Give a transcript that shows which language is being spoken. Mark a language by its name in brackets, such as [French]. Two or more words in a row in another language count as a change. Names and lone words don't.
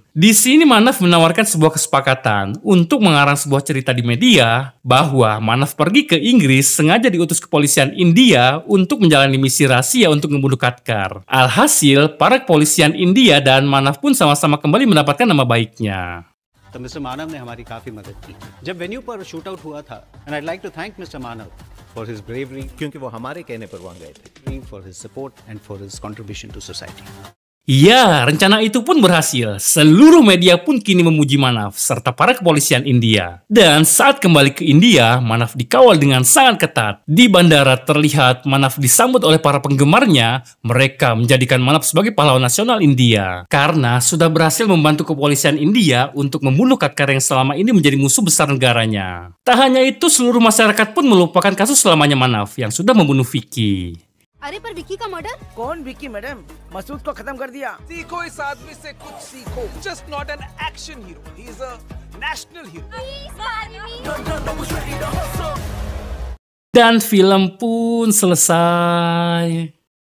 [Indonesian] Di sini Manaf menawarkan sebuah kesepakatan untuk mengarang sebuah cerita di media bahwa Manaf pergi ke Inggris sengaja diutus kepolisian India untuk menjalani misi rahasia untuk membunuh Katkar. Alhasil, para kepolisian India dan Manaf pun sama-sama kembali mendapatkan nama baiknya. [Hindi] तो मिस्टर मानव ने हमारी काफी मदद की जब वेन्यू पर शूट आउट हुआ था [English] and I like to thank Mister Manav for his bravery [Hindi] क्योंकि वो हमारे कहने पर वहां गए थे [English] for his support and for his contribution to society [Indonesian] Ya, rencana itu pun berhasil. Seluruh media pun kini memuji Manaf serta para kepolisian India. Dan saat kembali ke India, Manaf dikawal dengan sangat ketat. Di bandara terlihat Manaf disambut oleh para penggemarnya. Mereka menjadikan Manaf sebagai pahlawan nasional India karena sudah berhasil membantu kepolisian India untuk membunuh Katkar yang selama ini menjadi musuh besar negaranya. Tak hanya itu, seluruh masyarakat pun melupakan kasus selamanya Manaf yang sudah membunuh Vicky. [Hindi] अरे पर विक्की का मर्डर? कौन विक्की मैडम? मसूद को खत्म कर दिया। सीखो इस आदमी से कुछ सीखो। [English] Just not an action hero. He is a national hero. [Indonesian] Dan film pun selesai.